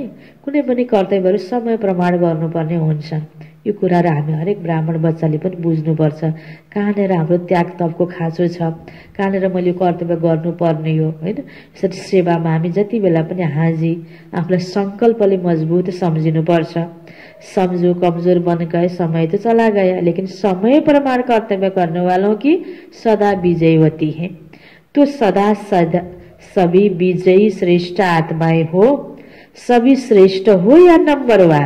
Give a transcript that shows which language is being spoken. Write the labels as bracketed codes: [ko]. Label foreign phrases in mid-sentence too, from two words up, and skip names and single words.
[ne] कुनै पनि कर्तव्यहरू समय प्रमाण गर्नुपर्ने हुन्छ। यो कुराहरू हामी हरेक ब्राह्मण बच्चाले पनि बुझ्नुपर्छ। कहाँनिर हाम्रो त्याग तपको खाँचो छ, कहाँनिर मैले यो कर्तव्य गर्नुपर्ने हो, होइन। यसरी सेवामा हामी जति बेला पनि हाजी आफूलाई सङ्कल्पले मजबुत सम्झिनुपर्छ। [hi] समझो कमजोर बन गए समय तो चला गया, लेकिन समय प्रमाण कर्तव्य करने वालों की सदा विजयवती है। तो सदा सभी विजयी श्रेष्ठ आत्माएं हो, सभी श्रेष्ठ हो या नंबरवार।